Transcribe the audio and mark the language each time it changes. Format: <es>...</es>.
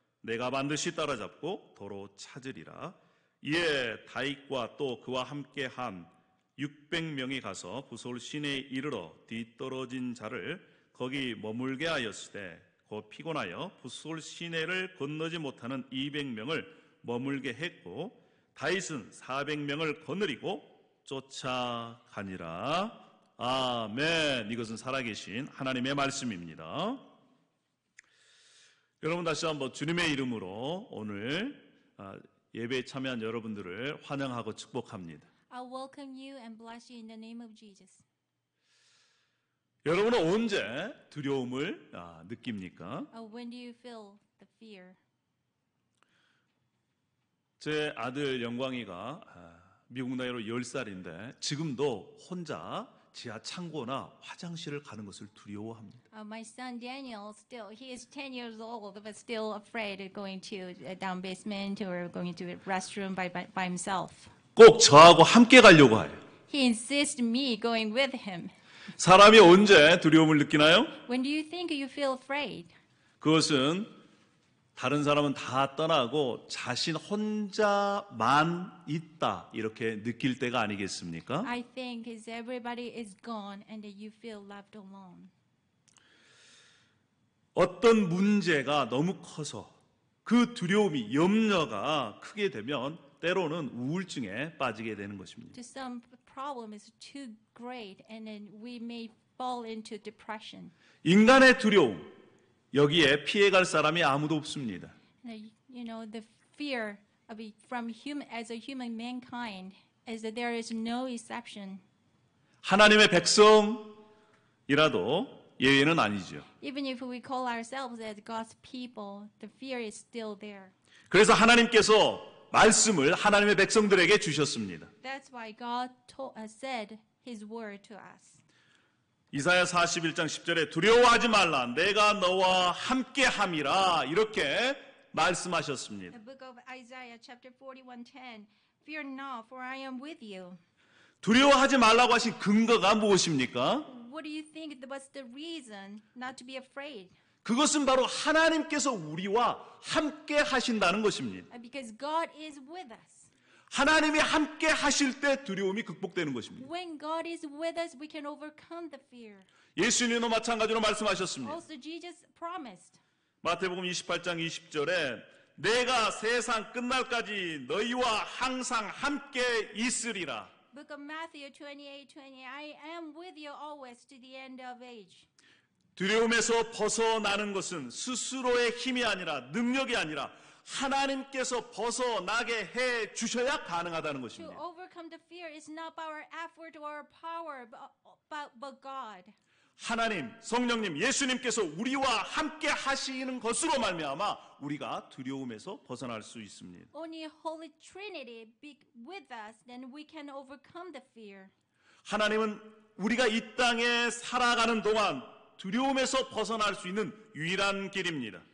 <ko>내가 반드시 따라잡고 도로 찾으리라. 이에 다윗과 또 그와 함께한 600명이 가서 부솔 시내에 이르러 뒤떨어진 자를 거기 머물게 하였으되 곧 피곤하여 부솔 시내를 건너지 못하는 200명을 머물게 했고 다윗은 400명을 거느리고 쫓아가니라. 아멘. 이것은 살아계신 하나님의 말씀입니다. 여러분 다시 한번 주님의 이름으로 오늘 예배에 참여한 여러분들을 환영하고 축복합니다.</ko> <en>I welcome you and bless you in the name of Jesus.</en> <ko>여러분은 언제 두려움을 느낍니까?</ko> <en>When do you feel the fear?</en> <ko>제 아들 영광이가 미국 나이로 10살인데 지금도 혼자 지하 창고나 화장실을 가는 것을 두려워합니다.</ko> <en>My son Daniel he is 10 years old but still afraid of going to a down basement or going to a restroom by himself.</en> <ko>꼭 저하고 함께 가려고 해요.</ko> <en>He insists me going with him.</en> <ko>사람이 언제 두려움을 느끼나요?</ko> <en>When do you think you feel afraid?</en> <ko>그것은 다른 사람은 다 떠나고 자신 혼자만 있다 이렇게 느낄 때가 아니겠습니까?</ko> <en>I think is everybody is gone and that you feel left alone.</en> <ko>어떤 문제가 너무 커서 그 두려움이 염려가 크게 되면 때로는 우울증에 빠지게 되는 것입니다.</ko> <en>To some problem is too great and then we may fall into depression.</en> <ko>인간의 두려움 여기에 피해갈 사람이 아무도 없습니다.</ko> <en>You know the fear from human as a human mankind is that there is no exception.</en> <ko>하나님의 백성이라도 예외는 아니죠.</ko> <en>Even if we call ourselves as God's people, the fear is still there.</en> <ko>그래서 하나님께서 말씀을 하나님의 백성들에게 주셨습니다.</ko> <en>That's why God said His word to us.</en> <ko>이사야 41장 10절에 두려워하지 말라 내가 너와 함께함이라 이렇게 말씀하셨습니다.</ko> <en>The book of Isaiah, chapter 41:10. Fear not, for I am with you.</en> <ko>두려워하지 말라고 하신 근거가 무엇입니까?</ko> <en>What do you think was the reason not to be afraid?</en> <ko>그것은 바로 하나님께서 우리와 함께 하신다는 것입니다.</ko> <en>Because God is with us.</en> <ko>하나님이 함께 하실 때 두려움이 극복되는 것입니다.</ko> <en>When God is with us, we can overcome the fear.</en> <ko>예수님도 마찬가지로 말씀하셨습니다.</ko> <en>Also, Jesus promised.</en> <ko>마태복음 28장 20절에 내가 세상 끝날까지 너희와 항상 함께 있으리라.</ko> <en>Book of Matthew 28:20. I am with you always to the end of age.</en> <ko>두려움에서 벗어나는 것은 스스로의 힘이 아니라 능력이 아니라 하나님께서 벗어나게 해 주셔야 가능하다는</ko> <en>To</en> <ko>것입니다.</ko> <en>overcome the fear is not by our effort or our power, but God.</en> <ko>하나님, 성령님, 예수님께서 우리와 함께 하시는 것으로 말미암아 우리가 두려움에서 벗어날 수 있습니다.</ko> <en>Only Holy Trinity be with us, then we can overcome the fear.</en> <ko>하나님은 우리가 이 땅에 살아가는 동안 두려움에서 벗어날 수 있는 유일한 길입니다.</ko>